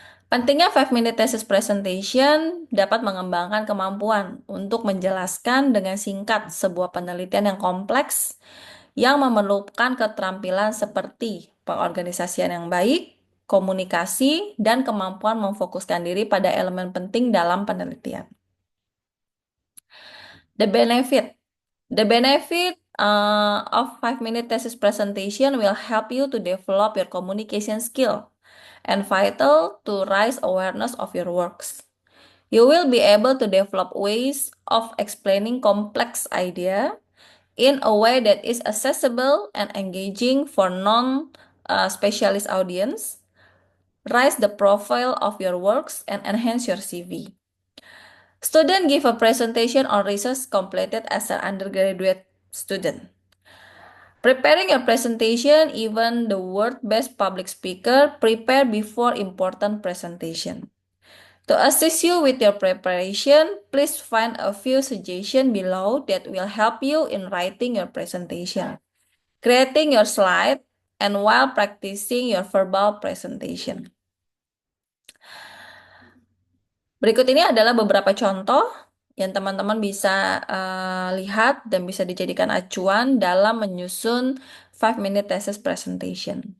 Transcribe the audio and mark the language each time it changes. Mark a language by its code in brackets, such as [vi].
[id] Pentingnya 5 minute thesis presentation dapat mengembangkan kemampuan untuk menjelaskan dengan singkat sebuah penelitian yang kompleks yang memerlukan keterampilan seperti pengorganisasian yang baik, komunikasi, dan kemampuan memfokuskan diri pada elemen penting dalam penelitian. [en] The benefit. The benefit of 5 minute thesis presentation will help you to develop your communication skill and vital to raise awareness of your works. You will be able to develop ways of explaining complex idea in a way that is accessible and engaging for non-specialist audience, raise the profile of your works, and enhance your CV. Student give a presentation on research completed as an undergraduate student. Preparing your presentation, even the world best public speaker, prepare before important presentation. To assist you with your preparation, please find a few suggestions below that will help you in writing your presentation, creating your slide, and while practicing your verbal presentation. [id] Berikut ini adalah beberapa contoh yang teman-teman bisa lihat dan bisa dijadikan acuan dalam menyusun 5 minute thesis presentation.